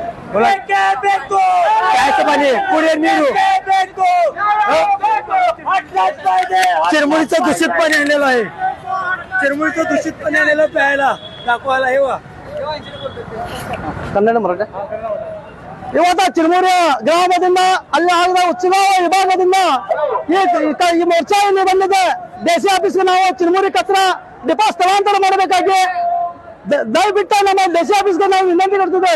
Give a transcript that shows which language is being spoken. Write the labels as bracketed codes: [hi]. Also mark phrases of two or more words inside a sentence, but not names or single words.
[mr] प्यायचं पाणी पुढे नीरू चिरमुरीचं दूषित पाणी आणलेलं आहे. चिरमुरीचं दूषित पाणी आणलेलं प्यायला दाखवायला हे वा [kn] ಕನ್ನಡ ಮರಾಠ ಇವತ್ತ ಚಿರಮೂರಿ ಗ್ರಾಮದಿಂದ ಅಲ್ಲಿ ಆಗಿದ ಉತ್ಸವ ವಿಭಾಗದಿಂದ ಈ ಮೋರ್ಚಾ ಇಲ್ಲಿ ಬಂದಿದೆ. ಡಿಸಿ ಆಫೀಸ್ಗೆ ನಾವು ಚಿರಮೂರಿ ಕಚರಾ ಡಿಪೋ ಸ್ಥಳಾಂತರ ಮಾಡಬೇಕಾಗಿ ದಯವಿಟ್ಟು ನಮ್ಮ ಡಿಸಿ ಆಫೀಸ್ಗೆ ನಾವು ವಿನಂತಿ ಮಾಡ್ತಿದ್ದೇವೆ.